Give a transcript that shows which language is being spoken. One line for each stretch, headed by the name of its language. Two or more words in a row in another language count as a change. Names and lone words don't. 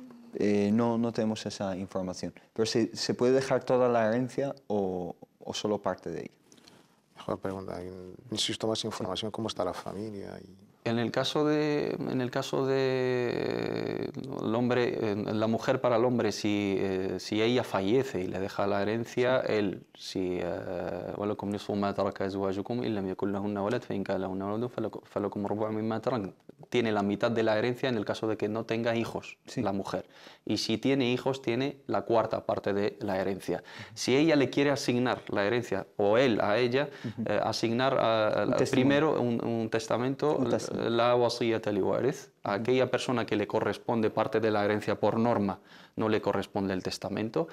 Spanish: No tenemos esa información. Pero ¿se puede dejar toda la herencia o solo parte de ella? Mejor pregunta. Necesito más información. ¿Cómo está la familia? En el caso de el hombre, la mujer para el hombre, si ella fallece y le deja la herencia, él, si
Arabic: ولكم نصف ما ترك أزواجكم إن لم يكن لهن ولد فإن كان لهن ولد فلكم ربع مما تركن.
Spanish: Tiene la mitad de la herencia en el caso de que no tenga hijos, la mujer. Y si tiene hijos, tiene la cuarta parte de la herencia. Si ella le quiere asignar la herencia, o él a ella, asignar primero un testamento,
Arabic: لا وصية لوارث,
Spanish: a aquella persona que le corresponde parte de la herencia por norma, no le corresponde el testamento.